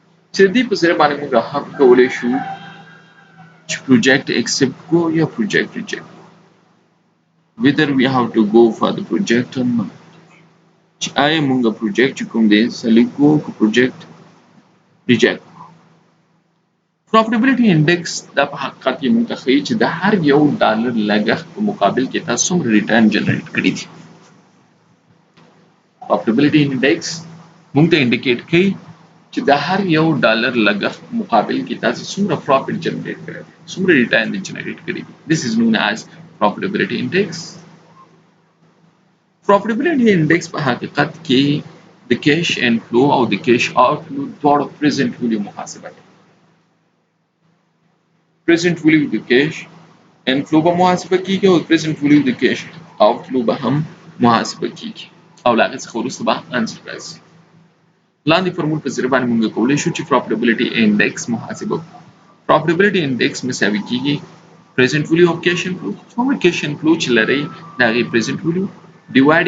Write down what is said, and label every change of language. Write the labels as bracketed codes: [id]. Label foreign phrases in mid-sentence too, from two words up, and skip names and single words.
[ps] چې دې په سره باندې موږ هم کولای شو چې [en] project accept [ps] کو یا [en] project reject whether we have to go for the project or not [ps] چې آیا موږ project چې کوم دی select کو که [en] project reject profitability index [ps] دا په حقیقت کې موږ ته ښیي چې د هر یو ډالر لګښت په مقابل کې تاسو څومره [en] return generate [ps] کړی دي [en] profitability index [ps] موږ ته انډیکیټ کوي چې د هر یو ډالر لګښت مقابل کې تاسو څومره [en] profit generate [ps] کړی دی څومره [en] return generate [ps] کړی دی [en] this is known as profitability index profitability index [ps] په حقیقت کې د [en] cash inflow [ps] او د [en] cash outflow [ps] دواړو [en] present value [ps] محاسبه کوي [en] present value [ps] د [en] cash inflow [ps] به محاسبه کیږي او [en] present value [ps] د [en] cash outflow [ps] به هم محاسبه کیږي او له هغې څخه وروسته به انسر راځي لاندې فرمول په ذریعه باندې موږ کولی شو چې [en] profitability index [ps] محاسبه کړو [en] profitability index [ps] مساوي کیږي [en] present value of cash inflow [ps] څومره [en] cash inflow [ps] چې لرئ د هغې [en] present value divide